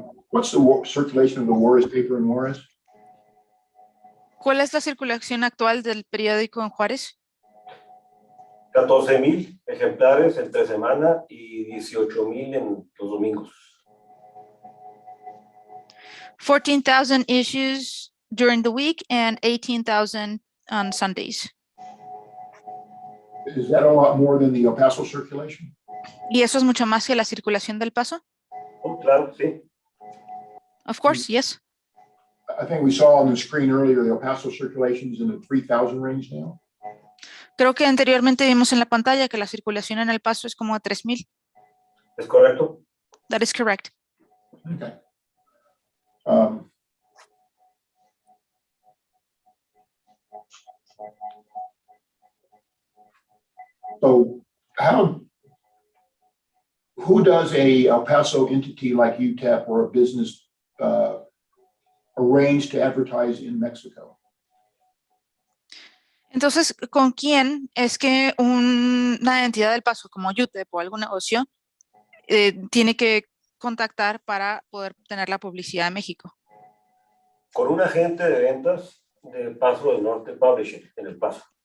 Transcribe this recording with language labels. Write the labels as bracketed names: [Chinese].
[English] What's the circulation of the Juarez paper in Juarez? [Spanish] ¿Cuál es la circulación actual del periódico en Juárez? 14,000 ejemplares entre semana y 18,000 en los domingos. [English] 14,000 issues during the week and 18,000 on Sundays. Is that a lot more than the El Paso circulation? [Spanish] ¿Y eso es mucho más que la circulación del Paso? Oh, claro, sí. [English] Of course, yes. I think we saw on the screen earlier, the El Paso circulation is in the 3,000 range now. [Spanish] Creo que anteriormente vimos en la pantalla que la circulación en El Paso es como a 3,000. ¿Es correcto? [English] That is correct. Okay. So who does a El Paso entity like UTEP or a business arrange to advertise in Mexico? [Spanish] Entonces, ¿con quién es que una entidad del Paso como UTEP o algún negocio tiene que contactar para poder tener la publicidad en México? Con un agente de ventas de Paso del Norte Publishing en El Paso.